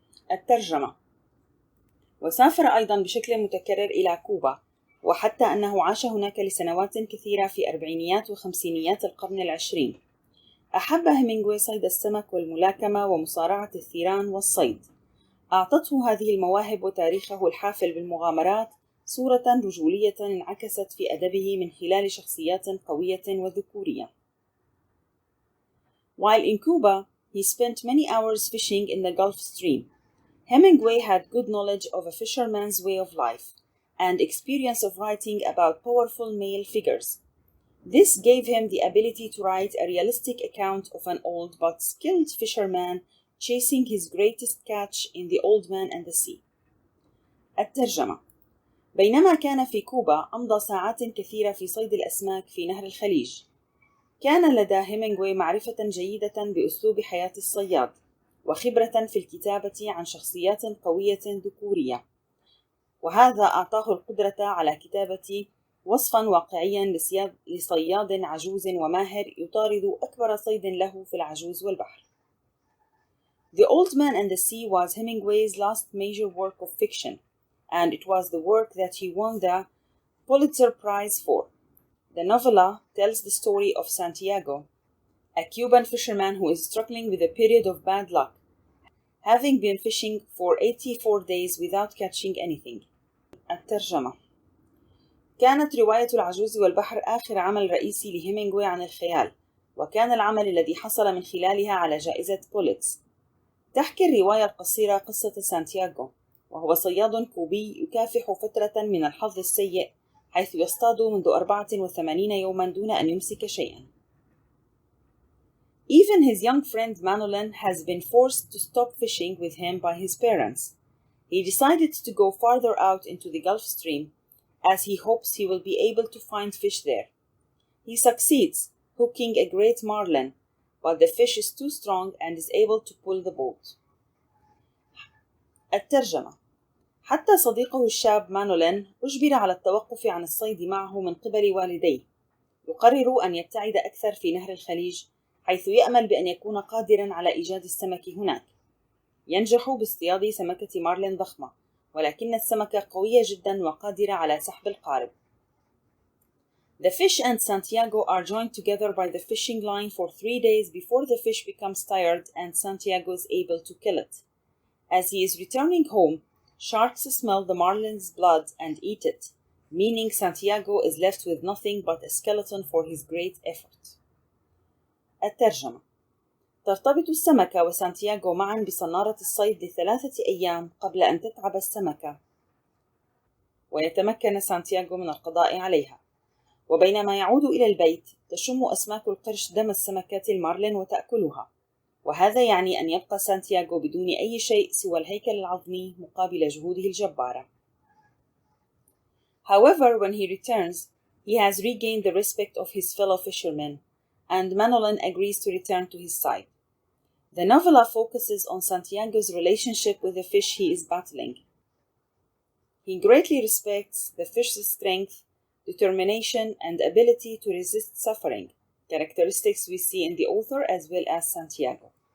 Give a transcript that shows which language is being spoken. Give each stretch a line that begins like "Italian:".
Arabic: الترجمة. وسافر أيضا بشكل متكرر إلى كوبا، وحتى أنه عاش هناك لسنوات كثيرة في أربعينيات وخمسينيات القرن العشرين. أحب هيمنغواي صيد السمك والملاكمة ومصارعة الثيران والصيد. أعطته هذه المواهب وتاريخه الحافل بالمغامرات صورة رجولية انعكست في أدبه من خلال شخصيات قوية وذكورية.
English: While in Cuba, he spent many hours fishing in the Gulf Stream. Hemingway had good knowledge of a fisherman's way of life and experience of writing about powerful male figures. This gave him the ability to write a realistic account of an old but skilled fisherman chasing his greatest catch in The Old Man and the Sea.
Arabic: الترجمة. بينما كان في كوبا، أمضى ساعات كثيرة في صيد الأسماك في نهر الخليج. كان لدى هيمنغواي معرفة جيدة بأسلوب حياة الصياد، وخبرة في الكتابة عن شخصيات قوية ذكورية، وهذا أعطاه القدرة على كتابة وصفا واقعيا لصياد عجوز وماهر يطارد أكبر صيد له في العجوز والبحر.
English: The Old Man and the Sea was Hemingway's last major work of fiction, and it was the work that he won the Pulitzer Prize for. The novella tells the story of Santiago, a Cuban fisherman who is struggling with a period of bad luck, having been fishing for 84 days without catching anything.
Arabic: الترجمة. كانت رواية العجوز والبحر آخر عمل رئيسي لهيمينغوي عن الخيال، وكان العمل الذي حصل من خلالها على جائزة بوليتز. تحكي الرواية القصيرة قصة سانتياغو، وهو صياد كوبي يكافح فترة من الحظ السيء حيث يصطاد منذ 84 يوما دون أن يمسك شيئا.
English: Even his young friend Manolin has been forced to stop fishing with him by his parents. He decided to go farther out into the Gulf Stream, as he hopes he will be able to find fish there. He succeeds, hooking a great marlin, but the fish is too strong and is able to pull the boat.
Arabic: الترجمة. حتى صديقه الشاب مانولين أجبر على التوقف عن الصيد معه من قبل والديه. يقرر أن يبتعد أكثر في نهر الخليج، حيث يأمل بأن يكون قادراً على إيجاد السمك هناك. ينجح باصطياد سمكة مارلين ضخمة، ولكن السمكة قوية جداً وقادرة على سحب القارب.
English: The fish and Santiago are joined together by the fishing line for 3 days before the fish becomes tired and Santiago is able to kill it. As he is returning home, sharks smell the marlin's blood and eat it, meaning Santiago is left with nothing but a skeleton for his great effort.
Arabic: الترجمة. ترتبط السمكة وسانتياغو معا بصنارة الصيد ل3 أيام قبل أن تتعب السمكة ويتمكن سانتياغو من القضاء عليها. وبينما يعود إلى البيت تشم أسماك القرش دم السمكات المارلين وتأكلها، وهذا يعني أن يبقى سانتياغو بدون أي شيء سوى الهيكل العظمي مقابل جهوده الجبارة.
English: However, when he returns, he has regained the respect of his fellow fishermen, and Manolin agrees to return to his side. The novella focuses on Santiago's relationship with the fish he is battling. He greatly respects the fish's strength, determination, and ability to resist suffering, characteristics we see in the author as well as Santiago.